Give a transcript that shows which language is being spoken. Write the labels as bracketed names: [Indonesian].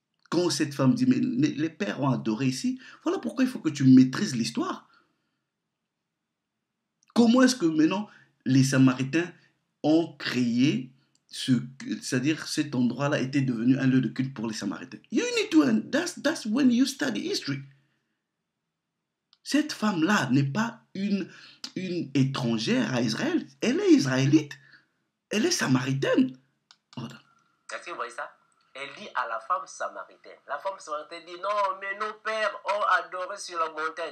[French] Quand cette femme dit, mais les pères ont adoré ici, voilà pourquoi il faut que tu maîtrises l'histoire. Comment est-ce que maintenant les Samaritains ont créé, c'est-à-dire cet endroit-là était devenu un lieu de culte pour les Samaritains? [English] You need to, that's when you study history. [French] Cette femme-là n'est pas une étrangère à Israël, elle est israélite, elle est samaritaine. Est-ce que vous voyez ça? Elle dit à la femme samaritaine. La femme samaritaine dit, non, mais nos pères ont adoré sur la montagne.